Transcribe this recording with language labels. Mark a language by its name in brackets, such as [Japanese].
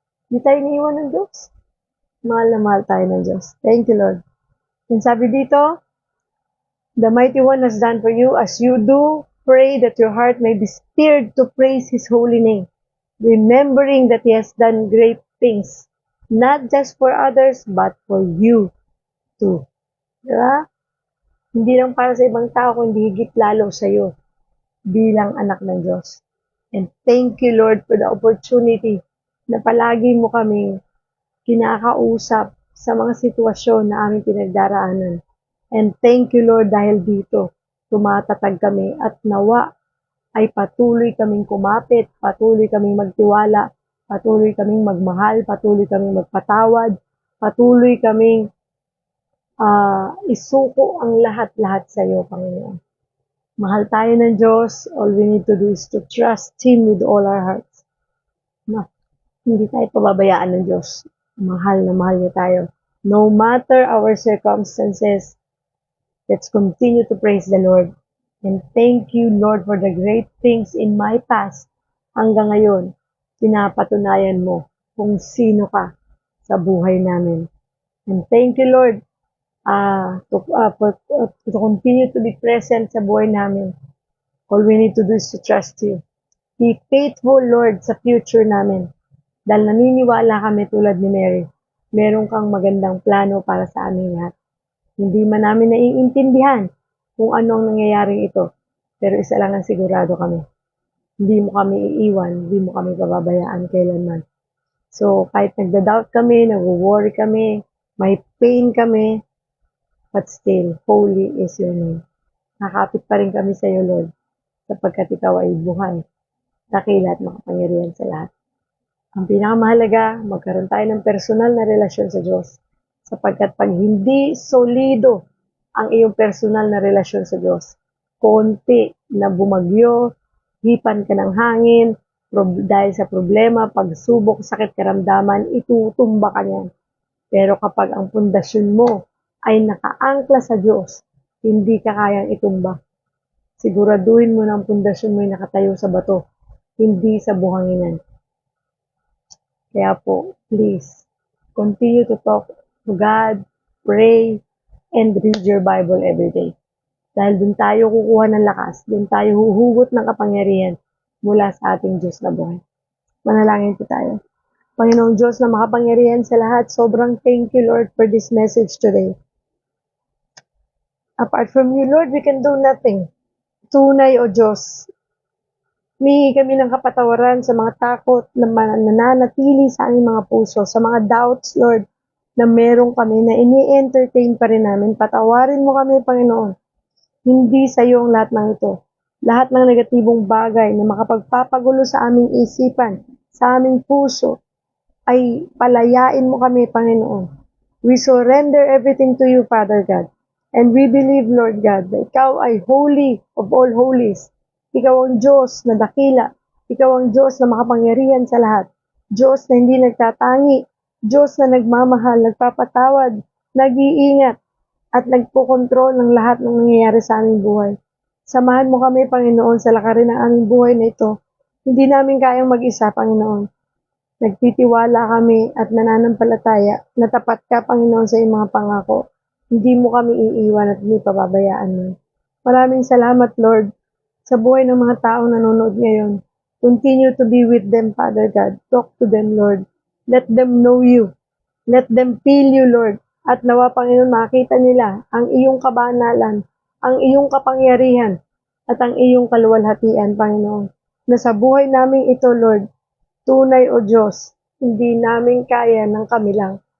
[Filipino] Hindi tayo iniiwan ng Diyos. Mahal na mahal tayo ng Diyos. [English] Thank you, Lord. And [Filipino] sabi dito, [English] the Mighty One has done for you as you do, pray that your heart may be stirred to praise His holy name, remembering that He has done great things, not just for others, but for you too. [Filipino] Diba? Hindi lang para sa ibang tao, kundi higit lalo sa iyo bilang anak ng Diyos. [English] And thank you, Lord, for the opportunity [Filipino] na palagi mo kaming kinakausap sa mga sitwasyon na aming pinagdaraanan. [English] And thank you, Lord, [Filipino] dahil dito tumatatag kami at nawa ay patuloy kaming kumapit, patuloy kaming magtiwala, patuloy kaming magmahal, patuloy kaming magpatawad, patuloy kaming isuko ang lahat-lahat sa iyo, Panginoon. Mahal tayo ng Diyos. [English] All we need to do is to trust Him with all our hearts. [Filipino] Hindi tayo pababayaan ng Diyos. Mahal na mahal niya tayo. [English] No matter our circumstances, let's continue to praise the Lord. And thank you, Lord, for the great things in my past. [Filipino] Hanggang ngayon, pinapatunayan mo kung sino ka sa buhay namin. [English] And thank you, Lord, to continue to be present [Filipino] sa buhay namin. [English] All we need to do is to trust you. Be faithful, Lord, [Filipino] sa future namin. Dahil naniniwala kami tulad ni Mary, meron kang magandang plano para sa aming lahat. Hindi man namin naiintindihan kung ano ang nangyayaring ito, pero isa lang ang sigurado kami. Hindi mo kami iiwan, hindi mo kami pababayaan kailanman. So, kahit nagda-doubt kami, nag-worry kami, may pain kami, [English] but still, holy is your name. [Filipino] Nakakapit pa rin kami sa iyo, Lord, sapagkat ikaw ay buhay, dakila at makapangyarihan sa lahat. Ang pinakamahalaga, magkaroon tayo ng personal na relasyon sa Diyos. Sapagkat pag hindi solido ang iyong personal na relasyon sa Diyos, konti na bumagyo, hipan ka ng hangin, dahil sa problema, pagsubok, sakit, karamdaman, itutumba ka niyan. Pero kapag ang pundasyon mo ay nakaangkla sa Diyos, hindi ka kayang itumba. Siguraduhin mo na ang pundasyon mo ay nakatayo sa bato, hindi sa buhanginan. Kaya po, [English] please, continue to talk to God, pray, and read your Bible every day. [Filipino] Dahil dun tayo kukuha ng lakas, dun tayo huhugot ng kapangyarihan mula sa ating Diyos na buhay. Manalangin po tayo. Panginoong Diyos na makapangyarihan sa lahat, sobrang [English] thank you, Lord, for this message today. Apart from you, Lord, we can do nothing. [Filipino] Tunay o Diyos, humingi kami ng kapatawaran sa mga takot na nananatili sa aming mga puso, sa mga doubts, Lord, na meron kami na ini-entertain pa rin namin. Patawarin mo kami, Panginoon. Hindi sa iyo ang lahat ng ito. Lahat ng negatibong bagay na makapagpapagulo sa aming isipan, sa aming puso, ay palayain mo kami, Panginoon. [English] We surrender everything to you, Father God. And we believe, Lord God, [Filipino] na ikaw ay [English] holy of all holies. [Filipino] Ikaw ang Diyos na dakila. Ikaw ang Diyos na makapangyarihan sa lahat. Diyos na hindi nagtatangi. Diyos na nagmamahal, nagpapatawad, nag-iingat, at nagpokontrol ng lahat ng nangyayari sa aming buhay. Samahan mo kami, Panginoon, sa lakarin ng aming buhay na ito. Hindi namin kayang mag-isa, Panginoon. Nagtitiwala kami at nananampalataya na tapat ka, Panginoon, sa iyong mga pangako. Hindi mo kami iiwan at hindi pababayaan mo. Maraming salamat, Lord, sa buhay ng mga taong nanonood ngayon. [English] Continue to be with them, Father God. Talk to them, Lord. Let them know you. Let them feel you, Lord. [Filipino] At nawa, Panginoon, makita nila ang iyong kabanalan, ang iyong kapangyarihan, at ang iyong kaluwalhatian, Panginoon. Na sa buhay namin ito, Lord, tunay o Diyos, hindi namin kaya ng kami lang.